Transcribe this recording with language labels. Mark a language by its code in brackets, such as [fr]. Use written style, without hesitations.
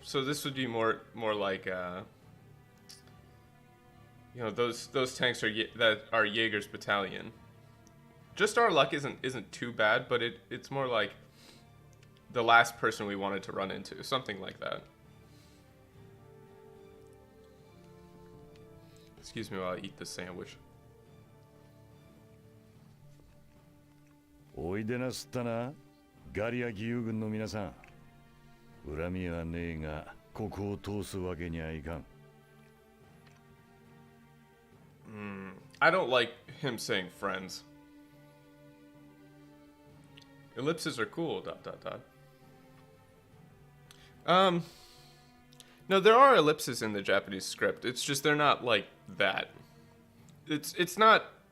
[en] So this would be more like you know, those tanks that are Jaeger's battalion. Just our luck isn't too bad, but it's more like the last person we wanted to run into, something like that. Excuse me while I eat this sandwich. [ja] おいでなすったな、ガリア義勇軍の皆さん。恨みはねえが、ここを通すわけにはいかん。 [en] I don't like him saying friends. Ellipses are cool. ... No, there are ellipses in the Japanese script. It's just they're not like that. It's not.